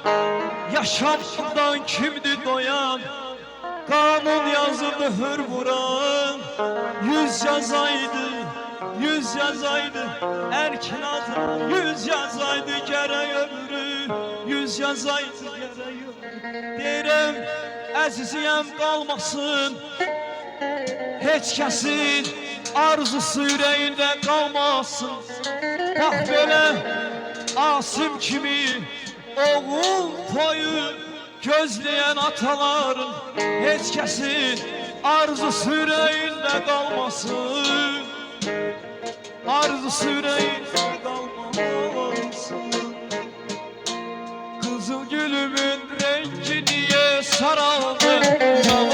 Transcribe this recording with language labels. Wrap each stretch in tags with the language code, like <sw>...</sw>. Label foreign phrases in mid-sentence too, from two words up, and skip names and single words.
<tr>Yaşamdan kimdi doyan? Kanun yazıp mühür vuran.</tr> <az>Yüz yazaydı, yüz yazaydı erkin adı, yüz yazaydı gerek ömrü, yüz yazaydı gerek ömrü. Deyirəm, əziziyəm qalmasın, heç kəsin arzusu ürəyində qalmasın. Bax belə Asim kimi oğul toyu gözleyen ataların heç kəsin arzusu ürəyində qalmasın. Arzusu ürəyində qalmasın.</az> <tr>Kızıl gülümün rengi niye saraldı?</tr>